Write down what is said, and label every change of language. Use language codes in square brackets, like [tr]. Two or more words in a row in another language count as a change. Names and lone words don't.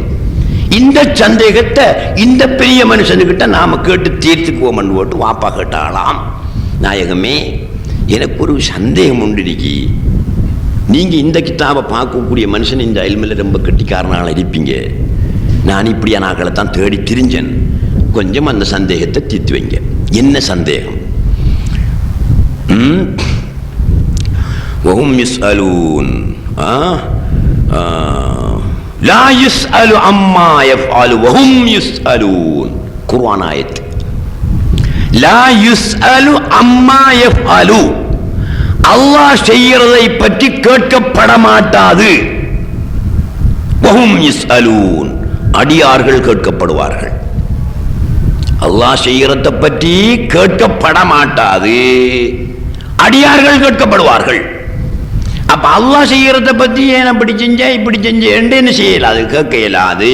[ta] இந்த சந்தேகத்தை இந்த பெரிய மனுஷனுக்கிட்ட நாம கேட்டு தீர்த்துக்குவோம் போட்டு வாப்பா கேட்டாலாம், நாயகமே எனக்கு ஒரு சந்தேகம் உண்டு இன்னைக்கு. நீங்க இந்த கிதாபை பார்க்கக்கூடிய மனுஷன் இந்த இல்மில் ரொம்ப கெட்டிக்காரனால இருப்பீங்க. நான் இப்படியான ஆக்களை தான் தேடி திரிஞ்சேன், கொஞ்சம் அந்த சந்தேகத்தை தீர்த்து வைங்க. என்ன சந்தேகம்? [ar] وهم يسألون لا يسأل عما يفعل وهم يسألون. [ta] குர்ஆன் ஆயத். [ar] لا يسأل عما يفعل, [ta] அல்லாஹ் செய்யறதை பற்றி கேட்கப்பட மாட்டாது. [ar] وهم يسألون, [ta] அடியார்கள் கேட்கப்படுவார்கள். அல்லாஹ் செய்யறதை பற்றி கேட்கப்பட மாட்டாது, அடியார்கள் கேட்கப்படுவார்கள். அப்ப அல்லாஹ் செய்யறதை பற்றி ஏன் அப்படி செஞ்ச இப்படி செஞ்ச என்ன செய்யலாது, கேட்க இயலாது.